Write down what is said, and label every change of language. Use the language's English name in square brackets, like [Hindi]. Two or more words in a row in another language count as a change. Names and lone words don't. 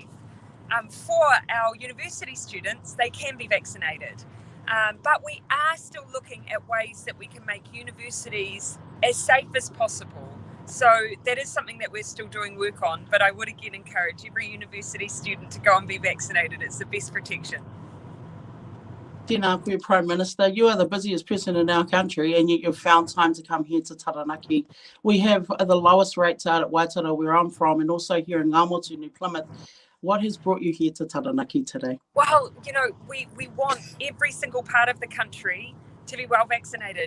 [English] For our university students, they can be vaccinated. But we are still looking at ways that we can make universities as safe as possible. So that is something that we're still doing work on, but I would again encourage every university student to go and be vaccinated. It's the best protection. [Māori] Tēnā koe, [English] Prime Minister. You are the busiest person in our country, and yet you've found time to come here to Taranaki. We have the lowest rates out at Whaitara, where I'm from, and also here in Ngā Motu, New Plymouth. What has brought you here to Taranaki today? Well, we want every single part of the country to be well vaccinated.